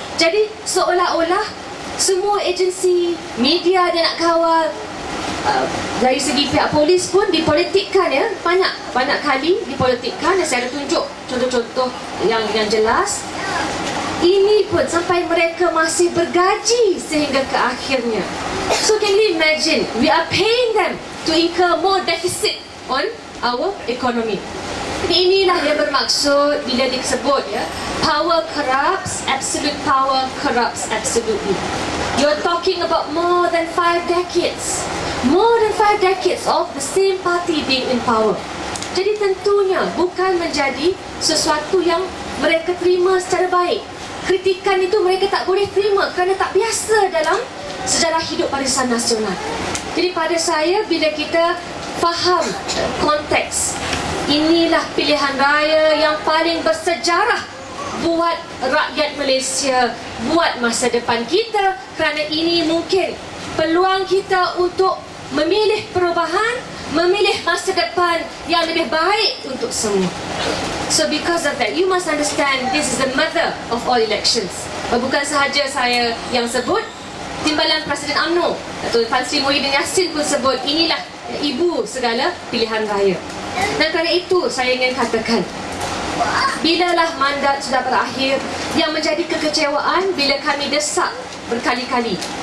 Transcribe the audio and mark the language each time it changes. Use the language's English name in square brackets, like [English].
[Malay] Jadi seolah-olah semua agensi media dia nak kawal. Dari segi pihak polis pun dipolitikkan, ya, banyak kali dipolitikkan. Dan saya ada tunjuk contoh-contoh yang jelas. Ini pun sampai mereka masih bergaji sehingga ke akhirnya. [English] So can you imagine, we are paying them to incur more deficit on our economy. [Malay] Inilah yang bermaksud bila disebut, ya, [English] power corrupts, absolute power corrupts absolutely. You're talking about more than 5 decades. More than 5 decades of the same party being in power. [Malay] Jadi tentunya bukan menjadi sesuatu yang mereka terima secara baik. Kritikan itu mereka tak boleh terima kerana tak biasa dalam sejarah hidup Barisan Nasional. Jadi pada saya, bila kita faham konteks, inilah pilihan raya yang paling bersejarah buat rakyat Malaysia, buat masa depan kita. Kerana ini mungkin peluang kita untuk memilih perubahan, memilih masa depan yang lebih baik untuk semua. [English] So because of that, you must understand this is the mother of all elections. [Malay] Bukan sahaja saya yang sebut, Timbalan Presiden UMNO Dato' Tan Sri Muhyiddin Yassin pun sebut inilah ibu segala pilihan raya. Dan kerana itu saya ingin katakan, bilalah mandat sudah berakhir, yang menjadi kekecewaan bila kami desak berkali-kali.